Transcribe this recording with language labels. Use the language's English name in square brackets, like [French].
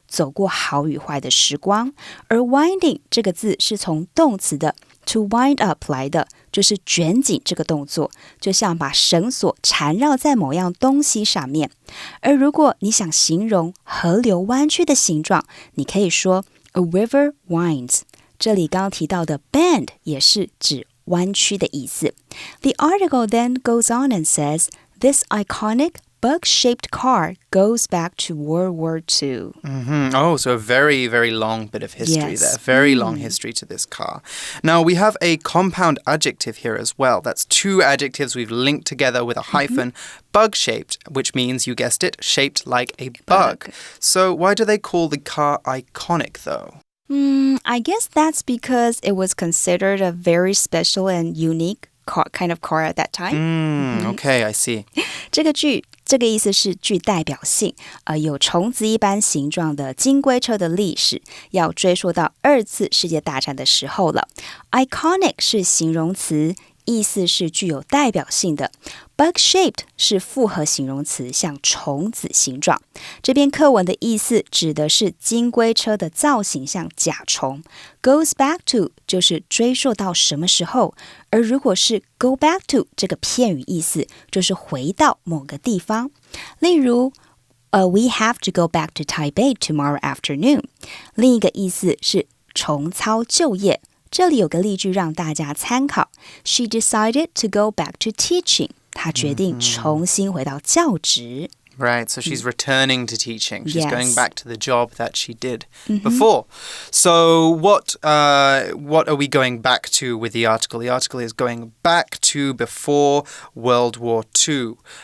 [Chinese] 走过好与坏的时光。而 winding 这个字是从动词的 to wind up 来的，就是卷紧这个动作，就像把绳索缠绕在某样东西上面。而如果你想形容河流弯曲的形状，你可以说 [English] a river winds。 [Chinese] 这里刚刚提到的 bend 也是指弯曲的意思。 [English] The article then goes on and says, this iconic bug-shaped car goes back to World War II. Oh, so a very, very long bit of history there. Very long history to this car. Now, we have a compound adjective here as well. That's two adjectives we've linked together with a hyphen. Bug-shaped, which means, you guessed it, shaped like a bug. So why do they call the car iconic, though? I guess that's because it was considered a very special and unique kind of car at that time. Okay, I see. [Chinese] 这个意思是具代表性，有虫子一般形状的金龟车的历史，要追溯到2次世界大战的时候了。 Iconic 是形容词，意思是具有代表性的。 Bug-shaped 是复合形容词，像虫子形状。这篇课文的意思指的是金龟车的造型像甲虫。 Goes back to 就是追溯到什么时候，而如果是 go back to 这个片语意思，就是回到某个地方。例如 [English] we have to go back to Taipei tomorrow afternoon。 [Chinese] 另一个意思是重操旧业。这里有个例句让大家参考。 [English] She decided to go back to teaching. [Chinese] 她决定重新回到教职。 [English] Right, so she's returning to teaching. She's Yes. going back to the job that she did before. So what are we going back to with the article? The article is going back to before World War II.